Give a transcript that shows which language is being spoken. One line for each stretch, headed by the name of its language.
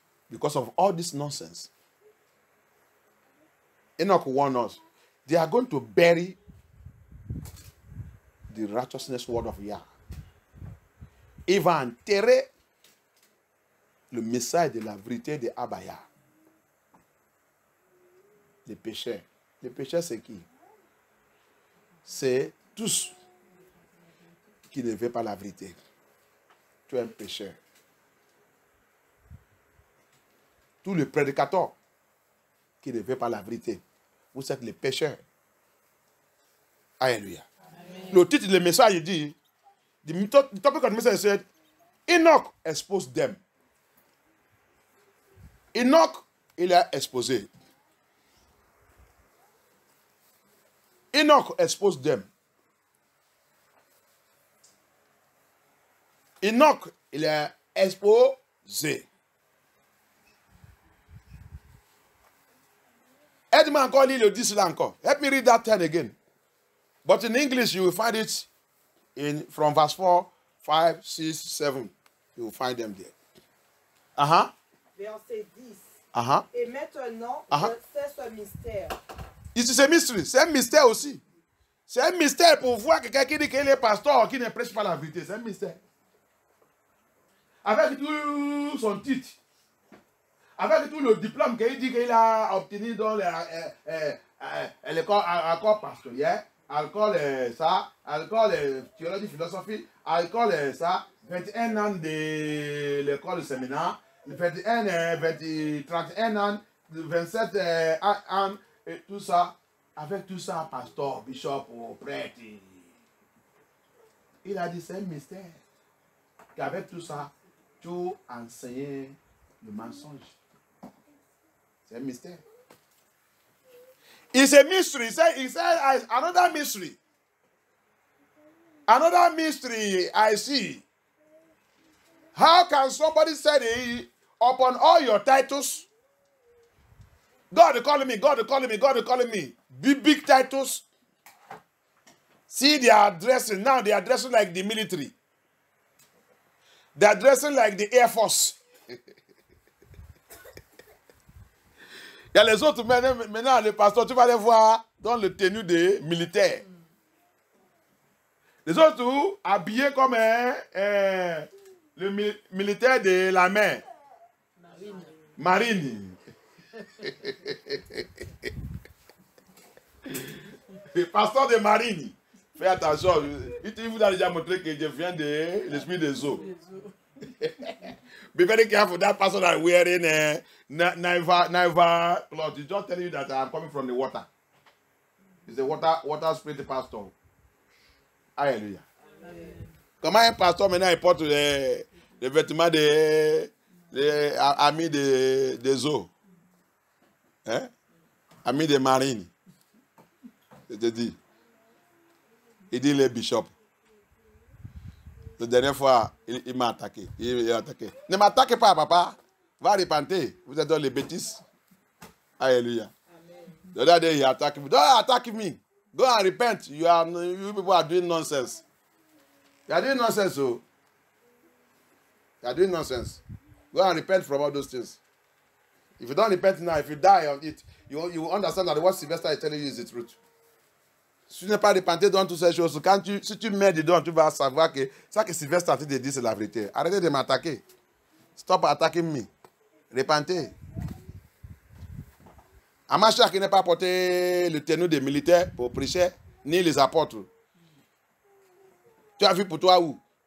English: Because of all this nonsense. Enoch warned us. They are going to bury the righteousness word of Yah.
French: Il va enterrer le message de la vérité de Abaya. Les pécheurs. Les pécheurs, c'est qui? C'est tous qui ne veulent pas la vérité. Tu es un pécheur. Tous les prédicateurs qui ne veulent pas la vérité. Vous êtes les pécheurs. Alléluia. Le titre du message dit,
English: the topic of the message said, Enoch exposed them.
French: Enoch, il a exposé.
English: Enoch exposed them.
French: Enoch, il a exposé. Aide-moi encore lire le 10 là encore.
English: Help me read that 10 again. But in English, you will find it from verse 4, 5, 6, 7. You will find them there.
French: Verset 10. Uh-huh. Et maintenant, je sais ce mystère.
English: It's a mystery.
French: C'est un mystère aussi. C'est un mystère pour voir quelqu'un qui dit qu'il est pasteur, qui ne prêche pas la vérité. C'est un mystère. Avec tout son titre, avec tout le diplôme qu'il dit qu'il a obtenu dans l'école pastorale, alcool ça, alcool théologie, philosophie, alcool ça, 21 ans de l'école de séminaire, 31 ans, 27 ans, et tout ça, avec tout ça, pasteur, bishop ou prêtre. Il a dit c'est un mystère. Qu'avec tout ça, tu enseignes le mensonge. C'est un mystère.
English: It's a mystery. He said another mystery. Another mystery I see. How can somebody say upon all your titles, God is calling me, God is calling me, God is calling me. Big titles. See, they are dressing. Now they are dressing like the military. They are dressing like the Air Force.
French: Il y a les autres, maintenant, les pasteurs, tu vas les voir dans le tenue des militaires. Les autres, habillés comme le militaire de la mer. Marine. Le pasteur de marine. Fais attention. Il vous a déjà montré que je viens de l'esprit des eaux.
English: Be very careful. That person that wearing Naiva cloth. He's just telling you that I'm coming from the water. It's a water spirit pastor. Alléluia.
French: Comment un pasteur maintenant il porte les vêtements des amis des eaux? Hein? Amis des marines. Je te dis. Il dit les bishops. La dernière fois, il m'a attaqué. Il a attaqué. Ne m'attaquez pas, papa. Va repentir. Vous êtes dans les bêtises. Alléluia.
English: The other day, he attacked me. Don't attack me. Go and repent. You people are doing nonsense. You are doing nonsense, so. You are doing nonsense. Go and repent from all those things. If you don't repent now, if you die on it, you will understand that what Sylvester is telling you is the truth.
French: Si tu n'es pas repenté dans toutes ces choses, si tu mets dedans, tu vas savoir que ça que Sylvester a dit, c'est la vérité. Arrêtez de m'attaquer.
English: Stop attacking me.
French: Repentez. Amacha qui n'a pas porté le tenue des militaires pour prêcher, ni les apôtres. Tu as vu pour toi où?